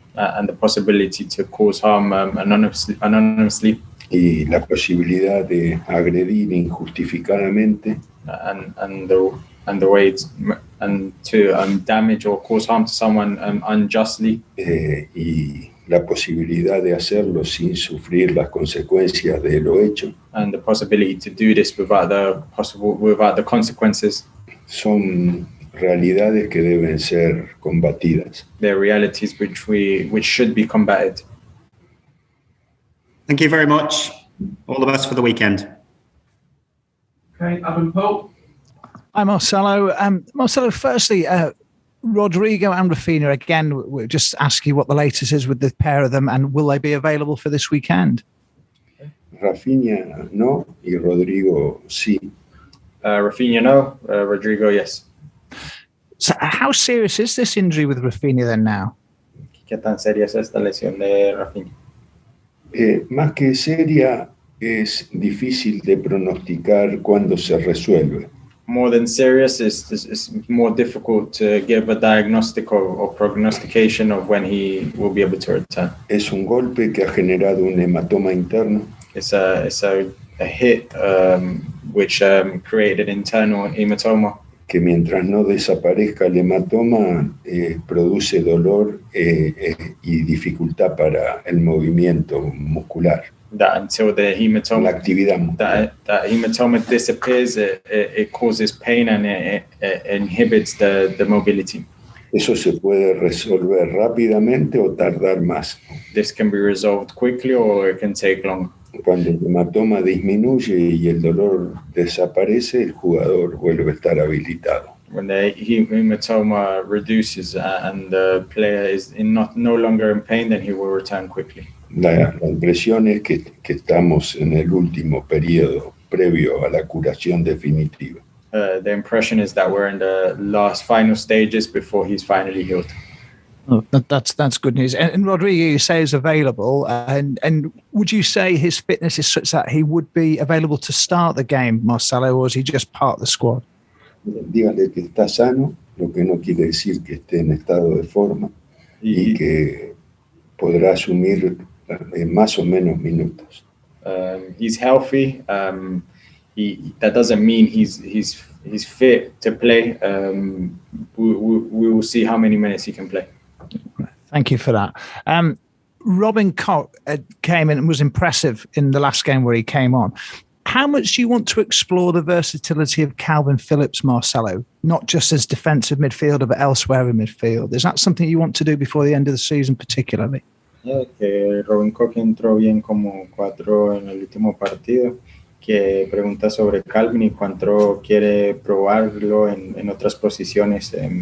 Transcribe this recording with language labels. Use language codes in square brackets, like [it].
[en] and the possibility to cause harm anonymously. [es] Y la posibilidad de agredir injustificadamente [en] And the way to damage or cause harm to someone unjustly. [es] Y la posibilidad de hacerlo sin sufrir las consecuencias de lo hecho. [en] And the possibility to do this without the consequences. [es] Son realidades que deben ser combatidas. [en] They're realities which should be combated. Thank you very much. All the best for the weekend. Okay, Adam Pope. Hi, Marcelo. Marcelo, firstly, Rodrigo and Rafinha, again, we'll just ask you what the latest is with the pair of them, and will they be available for this weekend? [es] Rafinha no, y Rodrigo sí. [en] Rafinha no, Rodrigo yes. So how serious is this injury with Rafinha then now? [es] ¿Qué tan seria es esta lesión de Rafinha? Más que seria, es difícil de pronosticar cuándo se resuelve. [en] More than serious, is more difficult to give a diagnostic or prognostication of when he will be able to return. [es] Es un golpe que ha generado un hematoma interno. [en] It's a hit which created an internal hematoma. [es] Que mientras no desaparezca el hematoma, produce dolor y dificultad para el movimiento muscular. [en] That until the hematoma, [es] la actividad muscular. [en] That hematoma disappears, it causes pain and it inhibits the mobility. [es] Eso se puede resolver rápidamente o tardar más. [en] This can be resolved quickly or it can take long. [es] Cuando el hematoma disminuye y el dolor desaparece, el jugador vuelve a estar habilitado. [en] When the hematoma reduces and the player is no longer in pain, then he will return quickly. [es] La impresión es que estamos en el último periodo previo a la curación definitiva. [en] The impression is that we're in the last final stages before he's finally healed. Oh, that's good news. And Rodrigo, you say, is available. And would you say his fitness is such that he would be available to start the game, Marcelo, or is he just part of the squad? [es] Dígale que está sano, lo que no quiere decir que esté en estado de forma y que podrá asumir más o menos minutos. [en] He's healthy. That doesn't mean he's fit to play. We will see how many minutes he can play. Thank you for that. Robin Koch came in and was impressive in the last game where he came on. How much do you want to explore the versatility of Callum Phillips, Marcelo, not just as defensive midfielder, but elsewhere in midfield? Is that something you want to do before the end of the season particularly? [es] Que Robin Koch entró bien como 4 en el último partido, que pregunta sobre Calvin y cuánto quiere probarlo en otras posiciones.